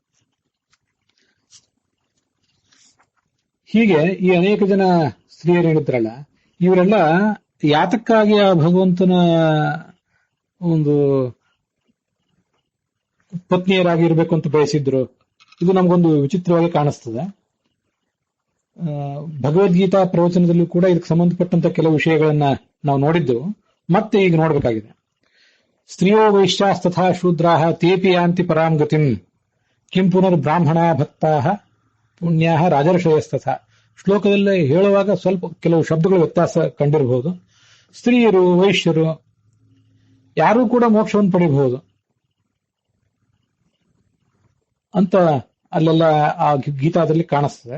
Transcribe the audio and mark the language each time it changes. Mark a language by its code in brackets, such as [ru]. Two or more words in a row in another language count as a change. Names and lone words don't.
[kn] ಹೀಗೆ ಈ ಅನೇಕ ಜನ ಸ್ತ್ರೀಯರು ಹೇಳಿದ್ರಲ್ಲ, ಇವರೆಲ್ಲ ಯಾತಕ್ಕಾಗಿ ಆ ಭಗವಂತನ ಒಂದು ಪತ್ನಿಯರಾಗಿರ್ಬೇಕು ಅಂತ ಬಯಸಿದ್ರು, ಇದು ನಮಗೊಂದು ವಿಚಿತ್ರವಾಗಿ ಕಾಣಿಸ್ತದೆ. ಭಗವದ್ಗೀತಾ ಪ್ರವಚನದಲ್ಲೂ ಕೂಡ ಇದಕ್ಕೆ ಸಂಬಂಧಪಟ್ಟಂತ ಕೆಲವು ವಿಷಯಗಳನ್ನ ನಾವು ನೋಡಿದ್ದೆವು, ಮತ್ತೆ ಈಗ ನೋಡ್ಬೇಕಾಗಿದೆ. [sa] ಸ್ತ್ರೀಯೋ ವೈಶ್ಯಾಸ್ತಥಾ ಶೂದ್ರಾಹ ತೇಪಿ ಯಾಂತಿ ಪರಾಂ ಗತಿಂ ಕಿಂ ಪುನರ್ ಬ್ರಾಹ್ಮಣಾ ಭಕ್ತಾಹ ಪುಣ್ಯಾಹ ರಾಜರ್ಷಯಸ್ತಥಾ. [kn] ಶ್ಲೋಕದಲ್ಲಿ ಹೇಳುವಾಗ ಸ್ವಲ್ಪ ಕೆಲವು ಶಬ್ದಗಳ ವ್ಯತ್ಯಾಸ ಕಂಡಿರಬಹುದು. ಸ್ತ್ರೀಯರು, ವೈಶ್ಯರು ಯಾರೂ ಕೂಡ ಮೋಕ್ಷವನ್ನು ಪಡೆಯಬಹುದು ಅಂತ ಅಲ್ಲೆಲ್ಲ ಆ ಗೀತಾದಲ್ಲಿ ಕಾಣಿಸ್ತದೆ.